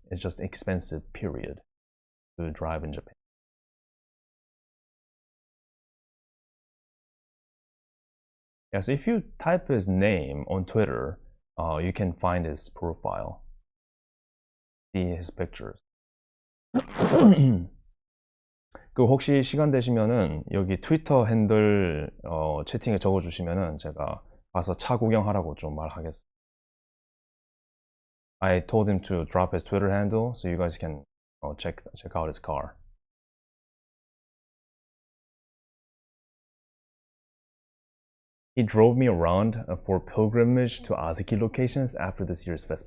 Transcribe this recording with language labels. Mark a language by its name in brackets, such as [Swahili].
[English] It's just expensive, period, to drive in Japan. Yeah, so if you type his name on Twitter, you can find his profile, see his pictures. [Korean] 그 혹시 시간 되시면은 여기 트위터 핸들 채팅에 적어주시면은 제가 가서 차 구경하라고 좀 말하겠습니다. [English] I told him to drop his Twitter handle so you guys can check out his car. He drove me around for pilgrimage to ANYC locations after this year's fest.